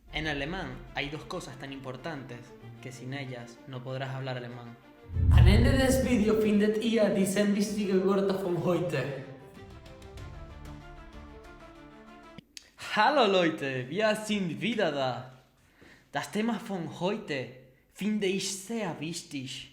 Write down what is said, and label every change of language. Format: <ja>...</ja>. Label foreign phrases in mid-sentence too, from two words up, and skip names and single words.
<es>En alemán hay dos cosas tan importantes que sin ellas no podrás hablar alemán.</es> <de>Am Ende des Videos findet ihr die 10 wichtigen Wörter von heute. Hallo Leute, wir sind wieder da. Das Thema von heute finde ich sehr wichtig.</de>